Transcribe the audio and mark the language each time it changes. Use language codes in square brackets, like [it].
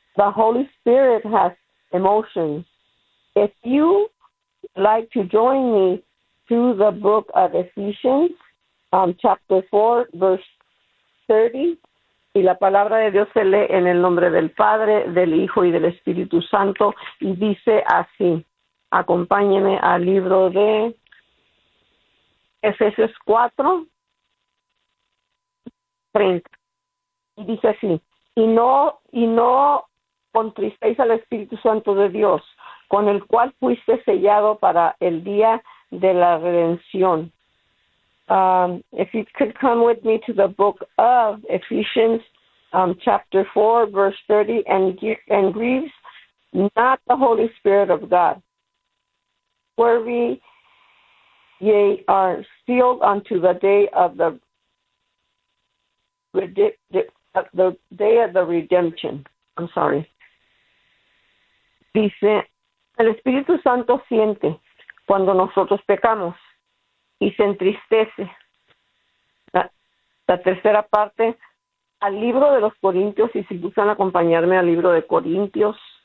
[en] The Holy Spirit has emotions. If you like to join me to the book of Ephesians, chapter 4, verse 30, [es] y la palabra de Dios se lee en el nombre del Padre, del Hijo y del Espíritu Santo, y dice así, acompáñeme al libro de Efesios 4, 30. Y dice así, y no contristéis al Espíritu Santo de Dios, con el cual fuiste sellado para el día de la redención. [en] If you could come with me to the book of Ephesians, chapter 4, verse 30, and grieve not the Holy Spirit of God, where we ye are sealed unto the day of the redemption. The day of the redemption. I'm sorry. [es] Dice, el Espíritu Santo siente cuando nosotros pecamos y se entristece. La tercera parte, al libro de los Corintios, y si gustan acompañarme al libro de Corintios.